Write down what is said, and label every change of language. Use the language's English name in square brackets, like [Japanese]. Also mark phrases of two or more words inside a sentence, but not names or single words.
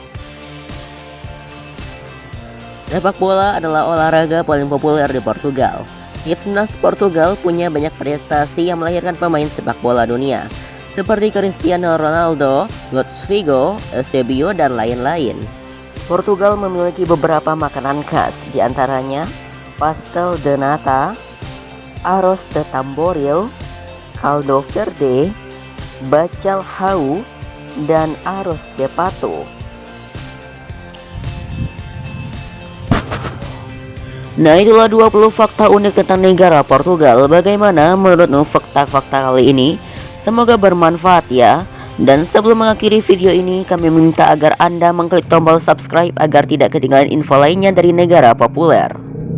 [Indonesian] Sepak bola adalah olahraga paling populer di Portugal. Timnas Portugal punya banyak prestasi yang melahirkan pemain sepak bola dunia, seperti Cristiano Ronaldo, Luis Figo, Eusebio, dan lain-lain. Portugal memiliki beberapa makanan khas, diantaranya [Portuguese] pastel de nata, arroz de tamboril, caldo verde, [Indonesian] bacalhau, dan [Portuguese] arroz de pato. [Indonesian] Nah, itulah 20 fakta unik tentang negara Portugal. Bagaimana menurutmu fakta-fakta kali ini? Semoga bermanfaat ya. Dan sebelum mengakhiri video ini, kami minta agar Anda mengklik tombol subscribe agar tidak ketinggalan info lainnya dari negara populer.